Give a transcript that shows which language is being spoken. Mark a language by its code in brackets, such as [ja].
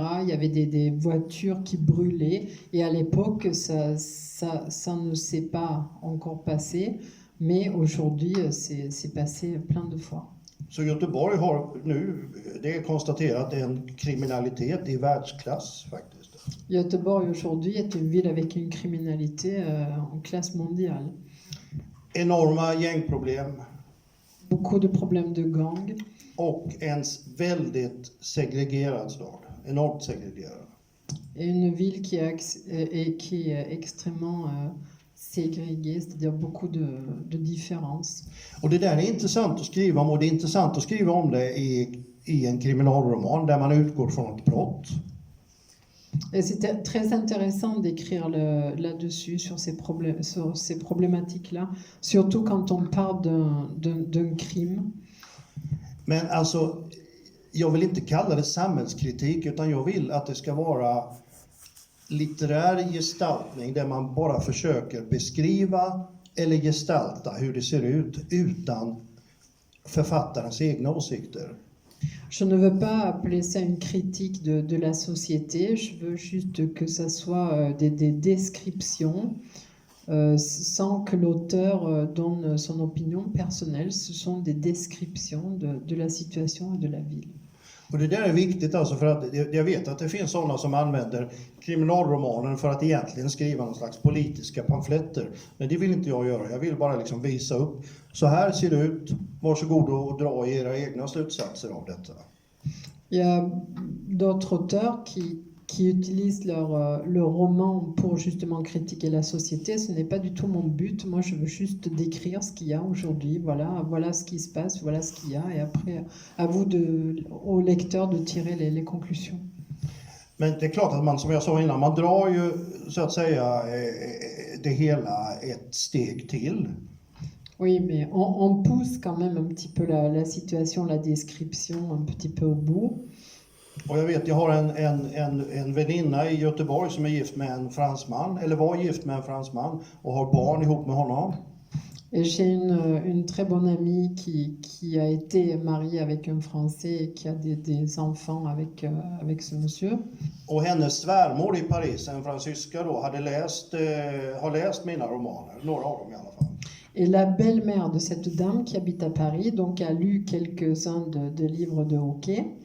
[fr] Il y avait des voitures qui brûlaient. Et à l'époque, ça ne s'est pas encore passé. Mais aujourd'hui, c'est passé plein de fois. [sv] Så Göteborg har nu, det är konstaterat, en kriminalitet i världsklass faktiskt. [fr] Göteborg aujourd'hui est une ville avec une criminalité en classe mondiale. [sv] Enorma gängproblem. [fr] Beaucoup de problèmes de gang. [sv] Och en väldigt segregerad stad. Enormt segregerad. [fr] Et une ville qui est extrêmement ségrégée, c'est-à-dire beaucoup de différences. [sv] Och det där är intressant att skriva om, och det är intressant att skriva om det i en kriminalroman där man utgår från ett brott. [fr] Et c'était très intéressant d'écrire là-dessus, sur ces problématiques-là, surtout quand on parle d'un crime. [sv] Men alltså, jag vill inte kalla det samhällskritik, utan jag vill att det ska vara litterär gestaltning där man bara försöker beskriva eller gestalta hur det ser ut utan författarens egna åsikter. [fr] Je ne veux pas appeler ça une critique de la société, je veux juste que ça soit des descriptions sans que l'auteur donne son opinion personnelle. Ce sont des descriptions de la situation et de la ville. [sv] Och det där är viktigt alltså, för att jag vet att det finns sådana som använder kriminalromanen för att egentligen skriva någon slags politiska pamfletter. Men det vill inte jag göra. Jag vill bara liksom visa upp. Så här ser det ut. Varsågod och dra era egna slutsatser av detta. [fr] Il y a d'autres auteurs qui utilisent leur roman pour justement critiquer la société. Ce n'est pas du tout mon but. Moi, je veux juste décrire ce qu'il y a aujourd'hui. Voilà ce qui se passe, voilà ce qu'il y a. Et après, à vous, aux lecteurs, de tirer les conclusions. [sv] Men det är klart att man, som jag sa innan, man drar ju så att säga det hela ett steg till. [fr] Oui, mais on pousse quand même un petit peu la situation, la description un petit peu au bout. [sv] Och jag vet, jag har en väninna i Göteborg som är gift med en fransman, eller var gift med en fransman och har barn ihop med honom. [fr] Et j'ai une très bonne amie qui a été mariée avec un Français et qui a des enfants avec ce monsieur. [sv] Och hennes svärmor i Paris, en fransyska då, har läst mina romaner, några av dem i alla fall. [fr] Et la belle-mère de cette dame qui habite à Paris donc a lu quelques-uns de livres de Hockey.